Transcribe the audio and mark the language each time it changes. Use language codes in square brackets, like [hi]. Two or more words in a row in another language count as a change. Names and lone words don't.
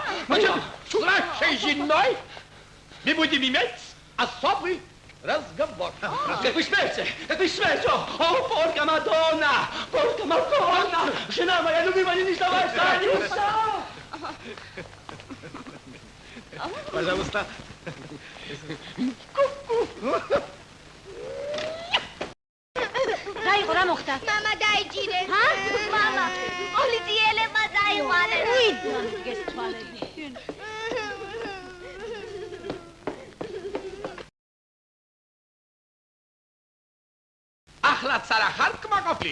[ru] С нашей женой мы будем иметь особый разговор. Как вы смеете? О, [it] porca Madonna! [ru] Жена моя любимая, не сдавайся, не устал! Пожалуйста. [ka] დაიყო რა მოხდა? მამა დაიჭირეს. ჰა? მამა, პოლიციელებმა დაიყვანეს. ვიდან გესთვალები? ახლაც არა ხარ კმაყოფილი?